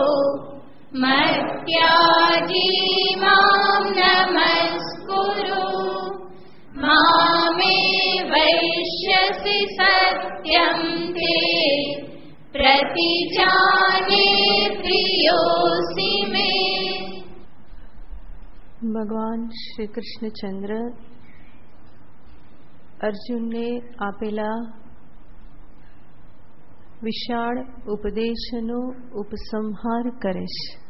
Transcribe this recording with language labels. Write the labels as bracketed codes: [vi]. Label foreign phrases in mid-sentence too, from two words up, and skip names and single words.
[sa] मद्याजी मां नमस्कुरु मामे वैष्यसि सत्यं ते प्रतिजाने प्रियोऽसि मे। [gu] ભગવાન શ્રી કૃષ્ણચંદ્ર અર્જુનને આપેલા વિશાળ ઉપદેશનો ઉપસંહાર કરે છે।